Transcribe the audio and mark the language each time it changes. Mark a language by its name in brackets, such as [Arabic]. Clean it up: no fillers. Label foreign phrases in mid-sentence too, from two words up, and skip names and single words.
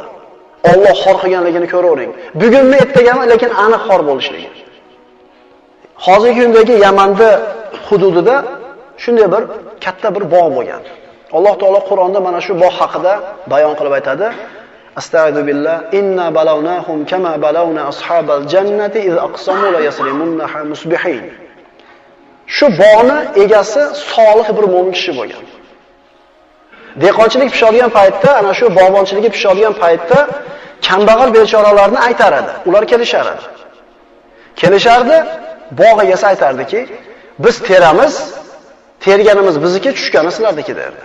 [Uzbek] Alloh xor qilganligini ko'ravering. Bugunmi, ertagami, lekin aniq xor bo'lishligi. Hozirgi kundagi Yamanning hududida shunday bir katta bir bog' bo'lgan. Alloh taolo Qur'onda mana shu bog' haqida bayon qilib aytadi. [Arabic] أستغفر الله إنا بلوناهم كما بلونا أصحاب الجنة إذ أقسموا ليصرمنها مصبحين. [Uzbek] Shu bog'ni egasi solih bir mo'min kishi bo'lgan. Dehqonchilik pishadigan paytda, ana shu bog'bonchiligi pishadigan paytda kambag'al bechoralarni aytar edi. Ular kelishardi, bog' egasi aytardiki, biz teramiz, terganimiz bizniki, tushgani sizlarniki derdi.